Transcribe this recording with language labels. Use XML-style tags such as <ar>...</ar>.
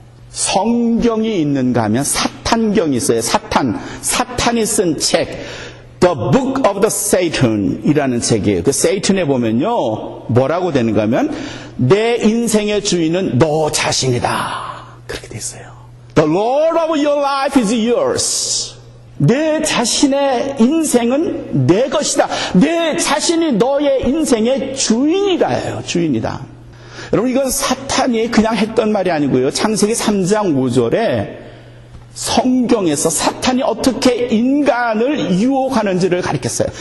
<ko>성경이 있는가 하면 사탄경이 있어요. 사탄이 쓴 책, The Book of the Satan 이라는 책이에요. 그 세이튼에 보면요, 뭐라고 되는가 하면 내 인생의 주인은 너 자신이다, 그렇게 돼 있어요.</ko> <en>The Lord of your life is yours.</en> <ko>내 자신의 인생은 내 것이다. 내 자신이 너의 인생의 주인이다예요. 주인이다. 여러분, 이건 사탄이 그냥 했던 말이 아니고요. 창세기 3장 5절에 성경에서 사탄이 어떻게 인간을 유혹하는지를 가르쳤어요.</ko>